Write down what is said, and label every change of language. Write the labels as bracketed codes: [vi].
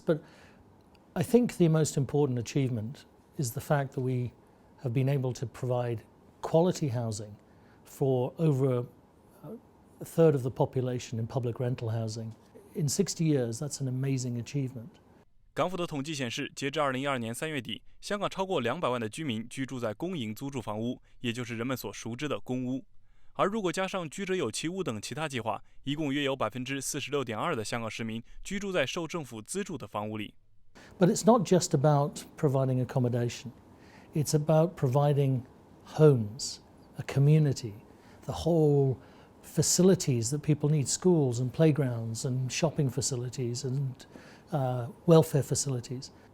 [en] But I think the most important achievement is the fact that we have been able to provide quality housing for over a third of the population in public rental housing. In 60 years, that's an amazing achievement. [zh] 港府的統計顯示，截至2012年3月底，香港超過200萬的居民居住在公營租住房屋，也就是人們所熟知的公屋。而如果加上居者有其屋等其他計劃，一共約有46.2%的香港市民居住在受政府資助的房屋裡。 [en] But it's not just about providing accommodation. It's about providing homes, a community, the whole facilities that people need, schools and playgrounds and shopping facilities and welfare facilities.